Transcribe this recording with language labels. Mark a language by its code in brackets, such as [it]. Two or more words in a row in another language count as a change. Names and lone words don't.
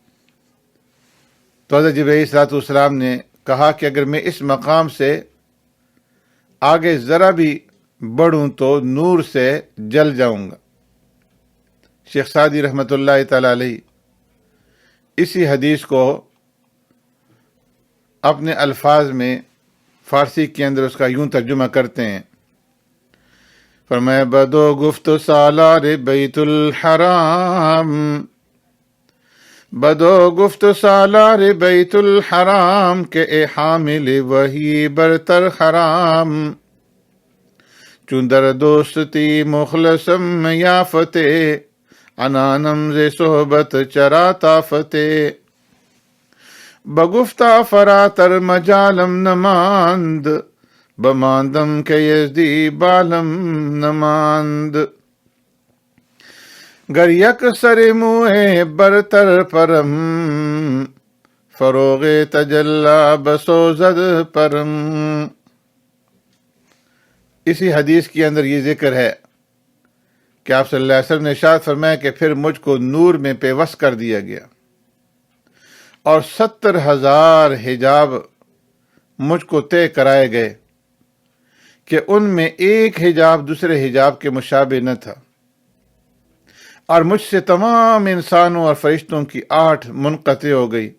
[ur] تو حضرت جبرائیل صلوٰت والسلام نے کہا کہ اگر میں اس مقام سے آگے ذرا بھی بڑھوں تو نور سے جل جاؤں گا. شیخ سعدی رحمۃ اللہ تعالی علیہ اسی حدیث کو اپنے الفاظ میں فارسی کے اندر اس کا یوں ترجمہ کرتے ہیں، فرمایا [fa] بدو گفت سالار بیت الحرام، بدو گفت سالار بیت الحرام کہ اے حامل وہی برتر حرام، چون در دوستی مخلصم یافتے انانم ز صحبت چرا تافتے، بگفتہ فراتر مجالم نماند بماندم کے یزدی بالم نماند، گر یک سر موئے برتر پرم فروغ تجلا بسوزد پرم. [ur] اسی حدیث کے اندر یہ ذکر ہے کہ آپ صلی اللہ علیہ وسلم نے ارشاد فرمایا کہ پھر مجھ کو نور میں پیوست کر دیا گیا، اور 70,000 حجاب مجھ کو طے کرائے گئے کہ ان میں ایک حجاب دوسرے حجاب کے مشابہ نہ تھا، اور مجھ سے تمام انسانوں اور فرشتوں کی آٹھ منقطع ہو گئی۔